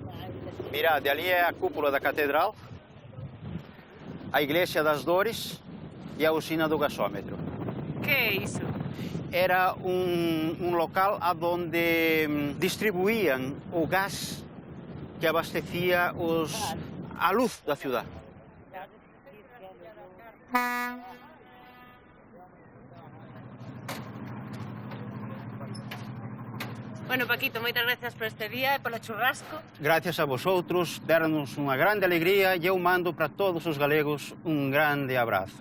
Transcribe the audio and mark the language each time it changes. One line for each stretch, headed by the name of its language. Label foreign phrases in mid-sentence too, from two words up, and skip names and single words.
Galician: Mirade, ali é a cúpula da catedral, a Igreja das Dores e a usina do gasômetro.
Portuguese: Que é isso? Era um local onde distribuíam o gás que abastecia a luz da cidade.
Galician: Bueno, Paquito, moitas gracias por este día e polo churrasco. Gracias a vosotros, deram-nos unha grande alegría e eu mando para todos os galegos un grande abrazo.